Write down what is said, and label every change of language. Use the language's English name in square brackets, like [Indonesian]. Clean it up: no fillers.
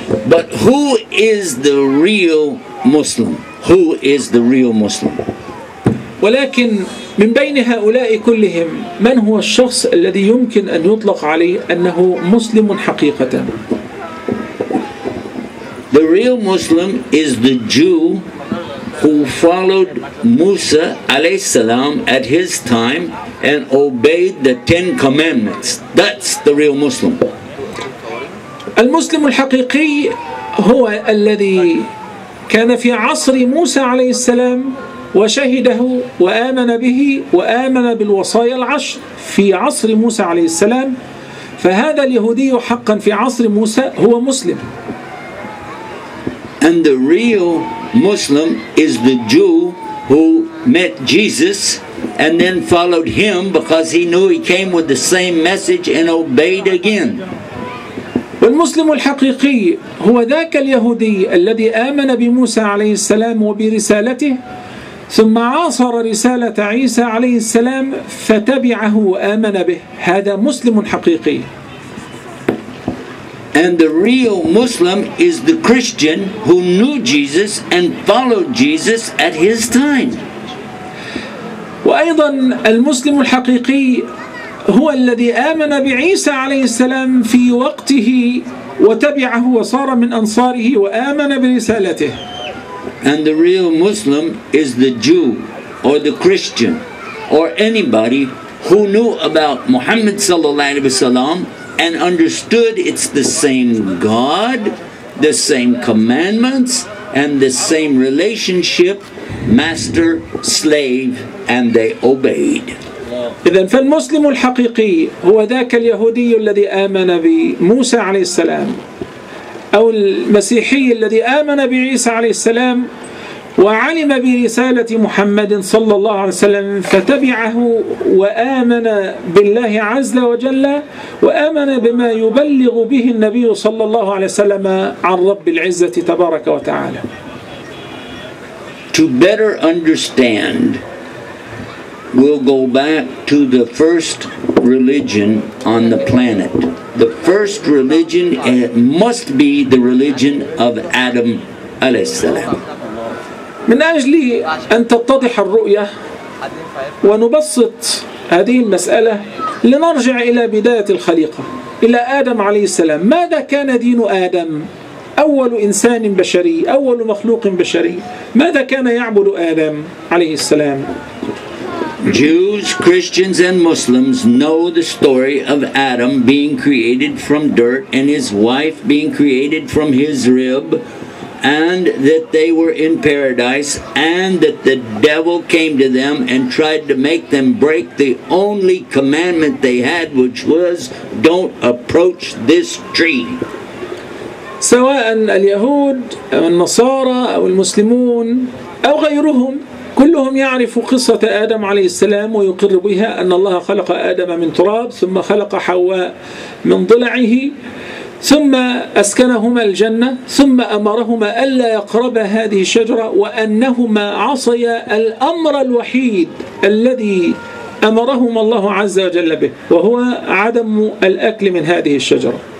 [English] But who is the real Muslim? Who is the real Muslim? [Arabic] ولكن من بين هؤلاء كلهم من هو الشخص الذي يمكن أن يطلق عليه أنه مسلم حقيقة؟ [English] The real Muslim is the Jew who followed Musa alayhi salam at his time and obeyed the 10 commandments. That's the real Muslim. [Arabic] المسلم الحقيقي هو الذي كان في عصر موسى عليه السلام وشهده وآمن به وآمن بالوصايا العشر في عصر موسى عليه السلام، فهذا اليهودي حقا في عصر موسى هو مسلم. [English] And the real Muslim is the Jew who met Jesus and then followed him because he knew he came with the same message and obeyed again. [Arabic] والمسلم الحقيقي هو ذاك اليهودي الذي آمن بموسى عليه السلام وبرسالته ثم عاصر رسالة عيسى عليه السلام فتبعه وآمن به. هذا مسلم حقيقي. [English] And the real Muslim is the Christian who knew Jesus and followed Jesus at his time. [Arabic] وأيضا المسلم الحقيقي هو الذي آمن بعيسى عليه السلام في وقته وتبعه وصار من أنصاره وآمن برسالته. [English] And the real Muslim is the Jew or the Christian or anybody who knew about Muhammad sallallahu alaihi wasallam and understood it's the same God, the same commandments, and the same relationship, master, slave, and they obeyed. [Arabic] إذن فالمسلم الحقيقي هو ذاك اليهودي الذي آمن بموسى عليه السلام أو المسيحي الذي آمن بعيسى عليه السلام وعلم برسالة محمد صلى الله عليه وسلم فتبعه وآمن بالله عز وجل وآمن بما يبلغ به النبي صلى الله عليه وسلم عن رب العزة تبارك وتعالى. [English] To better understand, we'll go back to the first religion on the planet. The first religion must be the religion of Adam alayhi salam. [Arabic] من أجل أن تتضح الرؤية ونبسط هذه المسألة لنرجع إلى بداية الخليقة إلى آدم عليه السلام. ماذا كان دين آدم؟ أول إنسان بشري، أول مخلوق بشري، ماذا كان يعبد آدم عليه السلام؟ [English] Jews, Christians, and Muslims know the story of Adam being created from dirt and his wife being created from his rib, and that they were in paradise, and that the devil came to them and tried to make them break the only commandment they had, which was, don't approach this tree. [Arabic] سواء اليهود أو النصارى أو المسلمون أو غيرهم، كلهم يعرف قصة آدم عليه السلام ويقر بها أن الله خلق آدم من تراب ثم خلق حواء من ضلعه ثم أسكنهما الجنة ثم أمرهما ألا يقربا هذه الشجرة وأنهما عصيا الأمر الوحيد الذي أمرهما الله عز وجل به وهو عدم الأكل من هذه الشجرة.